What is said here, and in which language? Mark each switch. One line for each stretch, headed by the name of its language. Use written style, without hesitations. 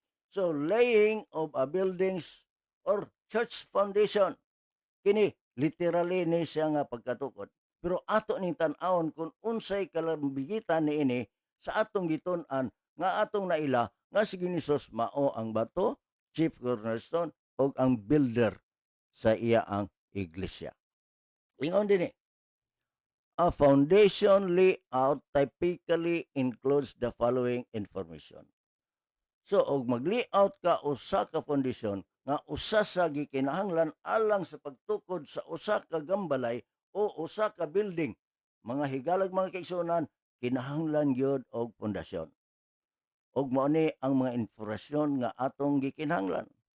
English: So laying of a buildings or church foundation,
Cebuano: kini literally ni siya nga pagkatukod. Pero ato ning tan-awon kung unsay kalambigitan niini sa atong gitun-an nga atong naila nga si Ginisos mao ang bato,
English: chief cornerstone
Cebuano: og ang builder sa iya ang iglesia. Ingon dinhi,
English: a foundation layout typically includes the following information.
Cebuano: So og mag-layout ka usa ka foundation nga usa sa gikinahanglan alang sa pagtukod sa usa ka gambalay o usa ka building, mga higalag mga kaigsunan, kinahanglan gyud og pundasyon. Og mao ni ang mga informasyon nga atong gikinahanglan.